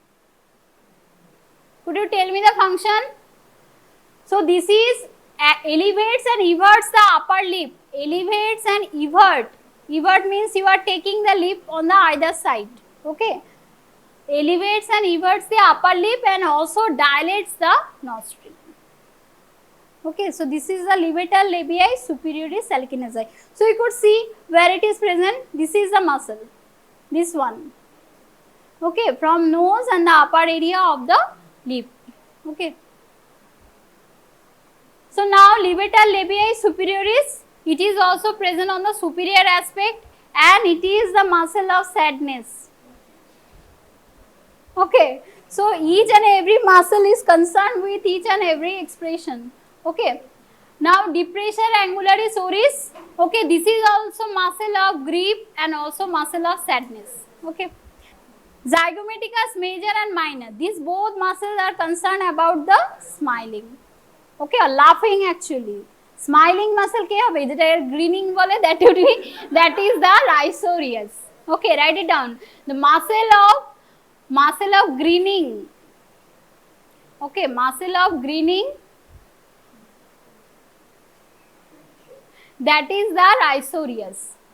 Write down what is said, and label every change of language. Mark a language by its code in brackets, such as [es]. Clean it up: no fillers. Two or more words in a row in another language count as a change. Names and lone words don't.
[en] Could you tell me the function? So this is elevates and everts the upper lip. Elevates and evert. Evert means you are taking the lip on the either side. Okay. Elevates and everts the upper lip and also dilates the nostril. Okay, so this is the levator labii superioris alkanizai. So you could see where it is present. This is the muscle, this one. Okay, from nose and the upper area of the lip. Okay. So now levator labii superioris, it is also present on the superior aspect and it is the muscle of sadness. Okay, so each and every muscle is concerned with each and every expression. Okay, now depressor angularis oris, okay, this is also muscle of grief and also muscle of sadness. Okay, zygomaticus major and minor, these both muscles are concerned about the smiling, okay, or laughing actually. Smiling muscle [bn] কে হবে, যেটা grinning bole, [en] that would be, that is the rhizorius. Okay, write it down. The muscle of grinning. Okay, muscle of grinning, that is the rhizorius.